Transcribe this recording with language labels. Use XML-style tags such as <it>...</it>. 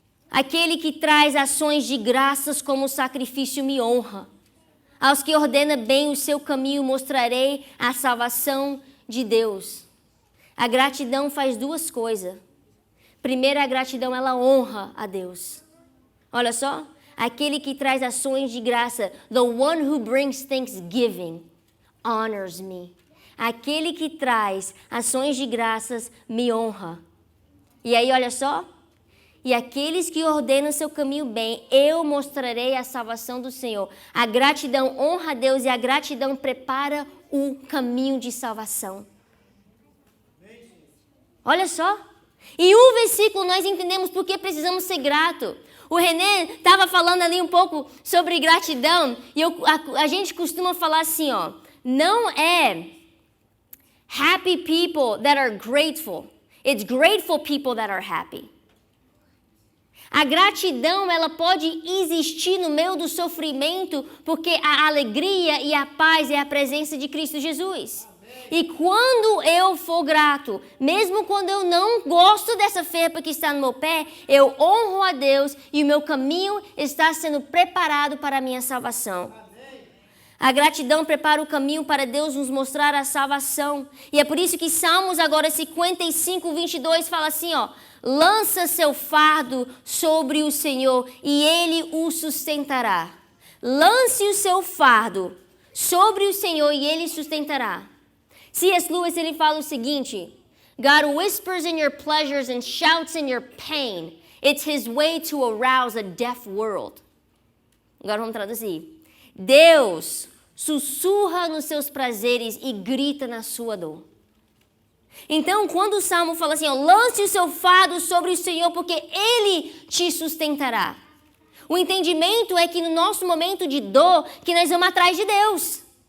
<pt>Aquele que traz ações de graças como sacrifício me honra. Aos que ordena bem o seu caminho mostrarei a salvação de Deus. A gratidão faz duas coisas. Primeiro, a gratidão, ela honra a Deus. Olha só. Aquele que traz ações de graça.</pt> <en>The one who brings thanksgiving honors me.</en> <pt>Aquele que traz ações de graças me honra. E aí, olha só. E aqueles que ordenam seu caminho bem, eu mostrarei a salvação do Senhor. A gratidão honra a Deus e a gratidão prepara o caminho de salvação. Olha só. E um versículo nós entendemos por que precisamos ser gratos. O René estava falando ali um pouco sobre gratidão. E a gente costuma falar assim, ó. Não é</pt> <en>happy people that are grateful. It's grateful people that are happy.</en> <pt>A gratidão, ela pode existir no meio do sofrimento, porque a alegria e a paz é a presença de Cristo Jesus. E quando eu for grato, mesmo quando eu não gosto dessa ferpa que está no meu pé, eu honro a Deus e o meu caminho está sendo preparado para a minha salvação. A gratidão prepara o caminho para Deus nos mostrar a salvação. E é por isso que Salmos agora 55, 22 fala assim, ó. Lança seu fardo sobre o Senhor e Ele o sustentará. Lance o seu fardo sobre o Senhor e Ele sustentará. C.S. Lewis, ele fala o seguinte.</pt> <en>God whispers in your pleasures and shouts in your pain. It's His way to arouse a deaf world.</en> <pt>Agora vamos traduzir. Deus sussurra nos seus prazeres e grita na sua dor. Então, quando o Salmo fala assim, ó, lance o seu fardo sobre o Senhor, porque Ele te sustentará. O entendimento é que no nosso momento de dor, que nós vamos atrás de Deus.</pt>